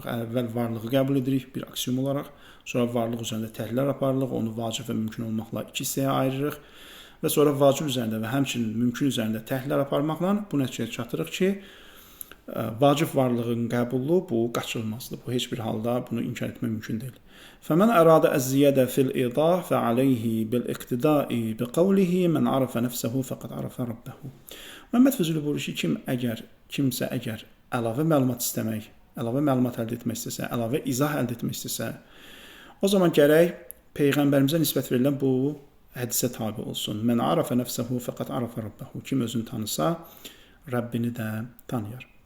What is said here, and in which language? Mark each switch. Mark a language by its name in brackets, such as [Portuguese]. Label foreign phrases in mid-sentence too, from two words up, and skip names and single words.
[Azerbaijani] Əvvəl varlığı qəbul edirik bir aksiom olaraq, sonra varlıq üzərində təhlillər aparırıq, onu vacib və mümkün olmaqla iki hissəyə ayırırıq və sonra vacib üzərində və həmçinin mümkün üzərində təhlillər aparmaqla bu nəticəyə çatırıq ki, vacib varlığın qəbulu bu qaçılmazdır. Bu heç bir halda bunu inkar etmək mümkün deyil. [Arabic] فَمَنْ أَرَادَ الزِّيَادَ فِي الْإِضَافِ فَعَلَيْهِ بِالْإِقْتِدَاءِ بِقَوْلِهِ مَنْ عَرَفَ نَفْسَهُ فَقَدْ عَرَفَ رَبَّهُ. [Azerbaijani] Məhəmməd Füzuli buyurur ki, kimsə əgər əlavə məlumat istəmək, əlavə məlumat əldə etmək istəsə, əlavə izah əldə etmək istəsə, o zaman gərək Peyğəmbərimizə nisbət verilən bu hədisə tabi olsun. [Arabic] من عرف نفسه فقد عرف ربه. [Azerbaijani] Kim özünü tanısa, Rəbbini də tanıyar.